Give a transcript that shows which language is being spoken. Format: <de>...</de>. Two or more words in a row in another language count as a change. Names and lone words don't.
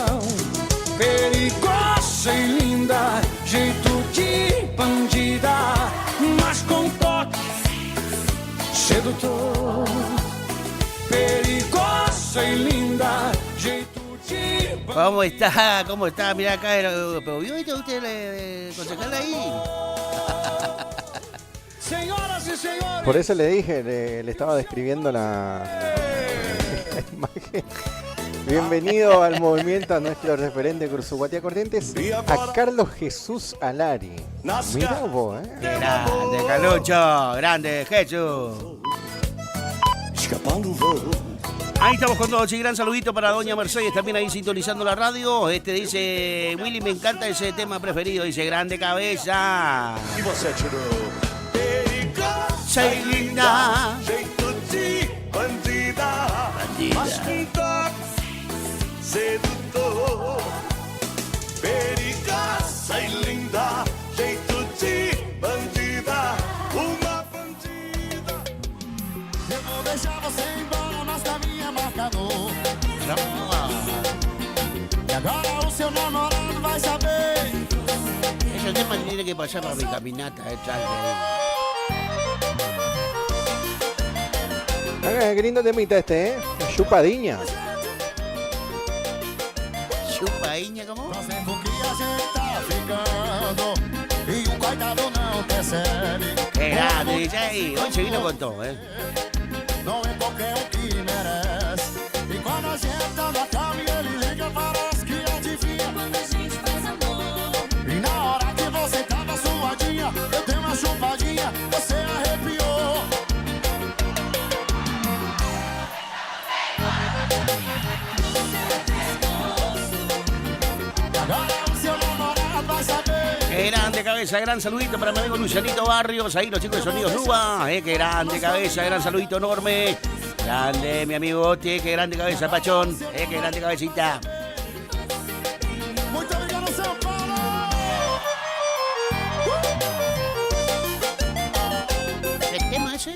<pt>Perigosa e linda, jeito de bandida, mas com toque sedutor. Perigosa y linda, jeito de bandida.</pt> <es>¿Cómo está? ¿Cómo está? Mirá acá, pero ¿vio usted concejal ahí? Señoras y señores. Por eso le dije, le estaba describiendo la imagen. Bienvenido al movimiento a nuestro referente Cursuguatía Corrientes, a Carlos Jesús Alari. Mirá vos, Grande, Calucho, grande, Jesús. Ahí estamos con todos, y gran saludito para doña Mercedes, también ahí sintonizando la radio. Dice, Willy, me encanta ese tema preferido, dice, grande cabeza.</es> <pt>E você tirou? Sei linda. Jeito de bandida, mas com toque sedutor. Perigosa e linda, jeito de bandida, uma bandida. Eu vou deixar você embora, mas da minha marcador. E agora o seu namorado vai saber.</pt> <es>Ese tema tiene que pasar por mi caminata, Qué lindo temita Chupadinha. Chupadinha, ¿cómo? Qué grande, DJ. Hoy se vino con todo,</es> <pt>Não é qualquer um que merece. E quando a gente tá na cama e ele liga, parece que adivinha. Quando a gente faz amor. E na hora que você tava suadinha, eu dei uma chupadinha, você arrepiou. Agora o seu namorado vai saber.</pt> <es>Qué grande cabeza, gran saludito para mi amigo Lucianito Barrios, ahí los chicos de Sonidos Luba, qué grande cabeza, gran saludito enorme. Grande mi amigo Oti, qué grande cabeza, Pachón, qué grande cabecita.</es> <pt>Muito obrigado, São Paulo.</pt> <es>¿Qué tema ese?</es>